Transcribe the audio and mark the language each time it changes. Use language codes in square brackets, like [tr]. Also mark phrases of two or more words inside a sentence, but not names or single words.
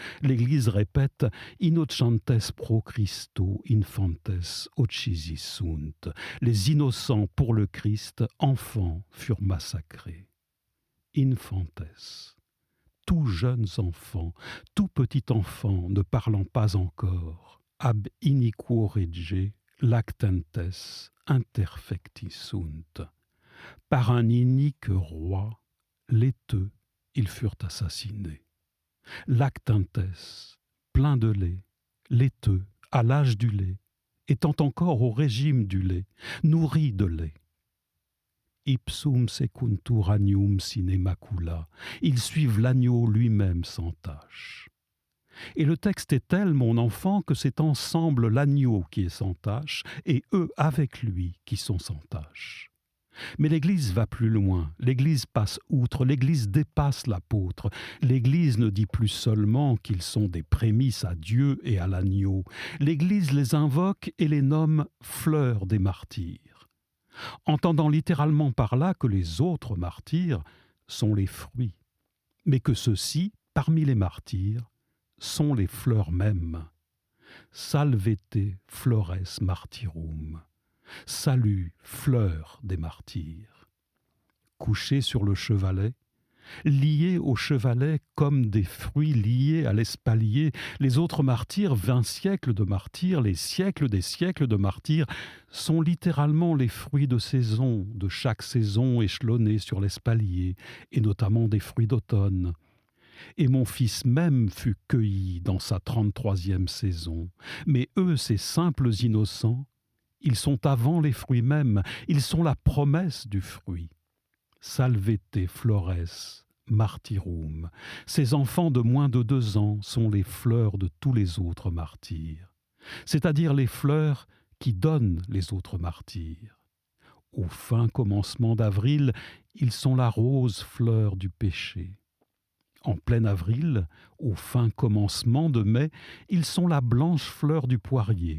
[fr] l'Église répète [la] « Innocentes pro Christo infantes uccisi sunt ». [fr] Les innocents pour le Christ, enfants, furent massacrés. Infantes, tout jeunes enfants, tout petit enfant ne parlant pas encore, [la] ab iniquo rege lactentes interfecti sunt. [fr] Par un inique roi, laiteux, ils furent assassinés. Lactantes, plein de lait, laiteux, à l'âge du lait, étant encore au régime du lait, nourris de lait. [la] Ipsum secuntur agnum sine macula, [fr] ils suivent l'agneau lui-même sans tache. Et le texte est tel, mon enfant, que c'est ensemble l'agneau qui est sans tache, et eux avec lui qui sont sans tache. Mais l'Église va plus loin, l'Église passe outre, l'Église dépasse l'apôtre. L'Église ne dit plus seulement qu'ils sont des prémices à Dieu et à l'agneau. L'Église les invoque et les nomme fleurs des martyrs, entendant littéralement par là que les autres martyrs sont les fruits, mais que ceux-ci, parmi les martyrs, sont les fleurs mêmes. [la] Salvete flores martyrum. [fr] Salut, fleurs des martyrs. Couchés sur le chevalet, liés au chevalet comme des fruits liés à l'espalier, les autres martyrs, 20 siècles de martyrs, les siècles des siècles de martyrs, sont littéralement les fruits de saison, de chaque saison échelonnée sur l'espalier, et notamment des fruits d'automne. Et mon fils même fut cueilli dans sa 33e saison. Mais eux, ces simples innocents, ils sont avant les fruits mêmes, ils sont la promesse du fruit. [la] Salvete flores martyrum. [fr] Ces enfants de moins de 2 ans sont les fleurs de tous les autres martyrs, c'est-à-dire les fleurs qui donnent les autres martyrs. Au fin commencement d'avril, ils sont la rose fleur du péché. En plein avril, au fin commencement de mai, ils sont la blanche fleur du poirier.